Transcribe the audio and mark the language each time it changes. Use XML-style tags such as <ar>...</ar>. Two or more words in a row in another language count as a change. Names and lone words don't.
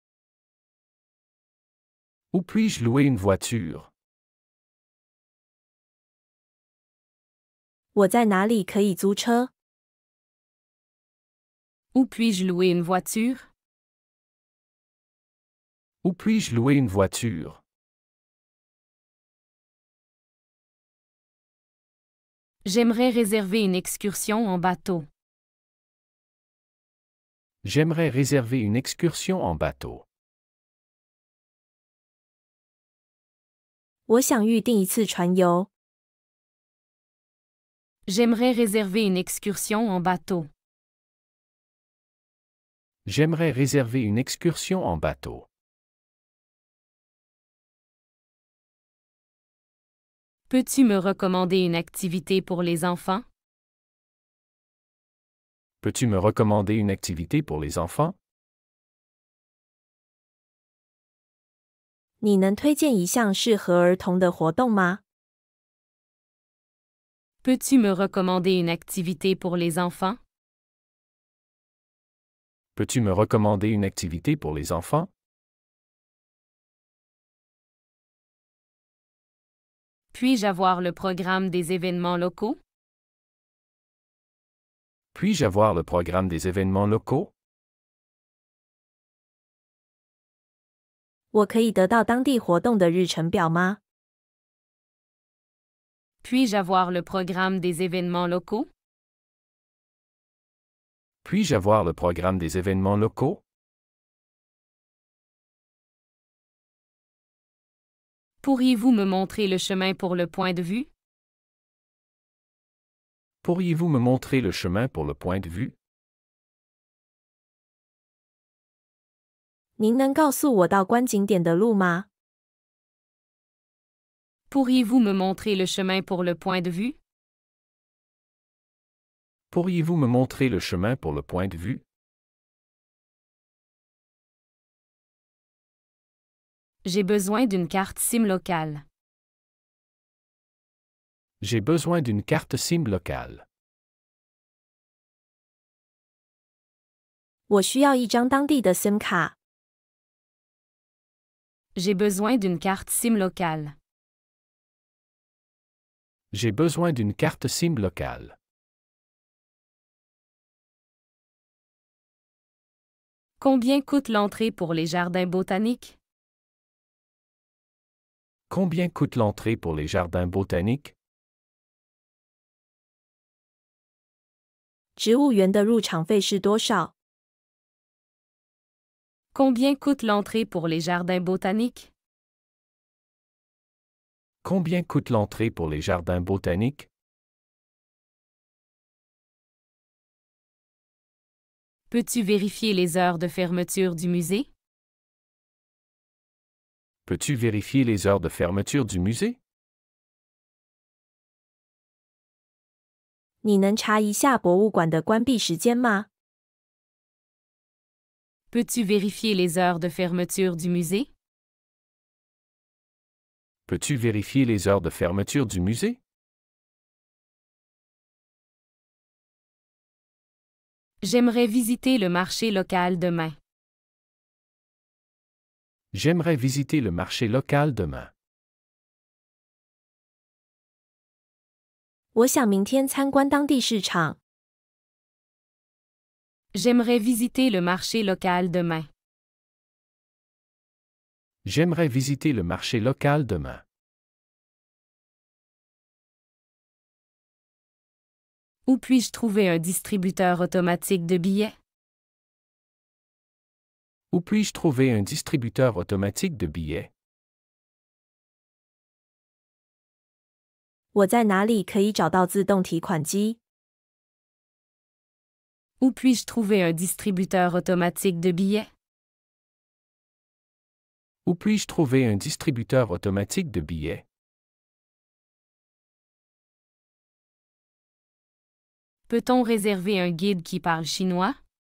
<fr>Où puis-je louer une voiture?</fr> <zh>我在哪里可以租车？</zh> <fr>Où puis-je louer une voiture? Où puis-je louer une voiture? J'aimerais réserver une excursion en bateau. J'aimerais réserver une excursion en bateau.</fr> <zh>我想预定一次船游。</zh> <fr>J'aimerais réserver une excursion en bateau. J'aimerais réserver une excursion en bateau. Peux-tu me recommander une activité pour les enfants? Peux-tu me recommander une activité pour les enfants?</fr> <zh>你能推荐一项适合儿童的活动吗？</zh> <fr>Peux-tu me recommander une activité pour les enfants? Peux-tu me recommander une activité pour les enfants? Puis-je avoir le programme des événements locaux? Puis-je avoir le programme des événements locaux?</fr> <zh>我可以得到当地活动的日程表吗？</zh> <fr>Puis-je avoir le programme des événements locaux? Puis-je avoir le programme des événements locaux? Pourriez-vous me montrer le chemin pour le point de vue? Pourriez-vous me montrer le chemin pour le point de vue?</fr> <zh>您能告诉我到观景点的路吗？</zh> <fr>Pourriez-vous me montrer le chemin pour le point de vue? Pourriez-vous me montrer le chemin pour le point de vue? J'ai besoin d'une carte SIM locale. J'ai besoin d'une carte SIM locale.</fr> <zh>我需要一张当地的 SIM 卡。</zh> <fr>J'ai besoin d'une carte SIM locale. J'ai besoin d'une carte SIM locale. Combien coûte l'entrée pour les jardins botaniques? Combien coûte l'entrée pour les jardins botaniques?</fr> <zh>植物园的入场费是多少？</zh> <fr>Combien coûte l'entrée pour les jardins botaniques? Combien coûte l'entrée pour les jardins botaniques? Peux-tu vérifier les heures de fermeture du musée? Peux-tu vérifier les heures de fermeture du musée?</fr> <zh>你能查一下博物馆的关闭时间吗？</zh> <fr>Peux-tu vérifier les heures de fermeture du musée? Peux-tu vérifier les heures de fermeture du musée? J'aimerais visiter le marché local demain. J'aimerais visiter le marché local demain.</fr> <zh>我想明天参观当地市场。</zh> <fr>J'aimerais visiter le marché local demain. J'aimerais visiter le marché local demain. Où puis-je trouver un distributeur automatique de billets? Où puis-je trouver un distributeur automatique de billets?</fr> <zh>我在哪里可以找到自动提款机？</zh> <fr>Où puis-je trouver un distributeur automatique de billets? Où puis-je trouver un distributeur automatique de billets? Peut-on réserver un guide qui parle chinois?</fr>